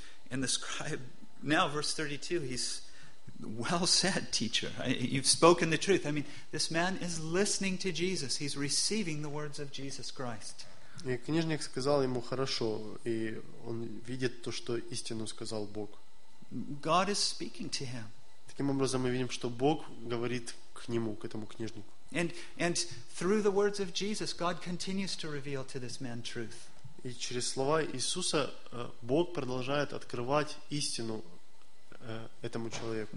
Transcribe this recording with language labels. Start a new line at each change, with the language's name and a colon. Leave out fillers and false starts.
English: And the scribe, now verse 32, he's well said, teacher. You've spoken the truth. I mean, this man is listening to Jesus. He's receiving the words of Jesus Christ.
Russian: И книжник сказал ему хорошо, и он видит то, что истину сказал Бог.
English: God is speaking to him.
Russian: Таким образом, мы видим, что Бог говорит к нему, к этому книжнику.
English: And through the words of Jesus, God continues to reveal to this man truth.
Russian: И через слова Иисуса Бог продолжает открывать истину этому человеку.